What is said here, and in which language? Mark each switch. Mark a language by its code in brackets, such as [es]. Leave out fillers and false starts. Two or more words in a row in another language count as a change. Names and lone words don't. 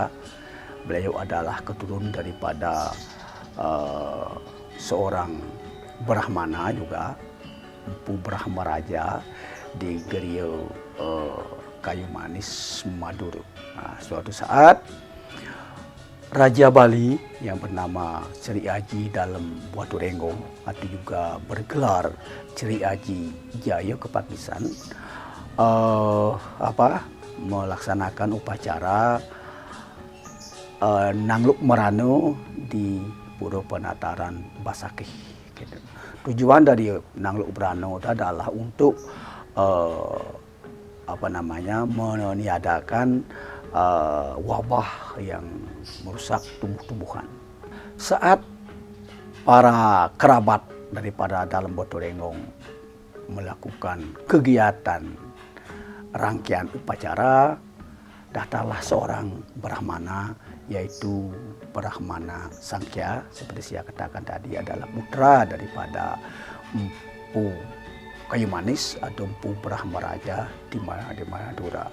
[id] Beliau adalah keturunan daripada seorang Brahmana juga, Empu Brahmaraja di Geria Kayu Manis, Madura. Nah, suatu saat Raja Bali yang bernama Sri Aji dalam Batu Renggong atau juga bergelar Sri Aji Jaya Kepakisan melaksanakan upacara Nangluk Merano di Pura Penataran Basakih. Gitu. Tujuan dari Nangluk Merano itu adalah untuk meniadakan wabah yang merusak tumbuh-tumbuhan. Saat para kerabat daripada dalam Batu Renggong melakukan kegiatan rangkaian upacara, datanglah seorang Brahmana, yaitu Brahmana Sangkya, seperti saya katakan tadi, adalah putra daripada Empu Kayu Manis atau Empu Brahmaraja di Madura.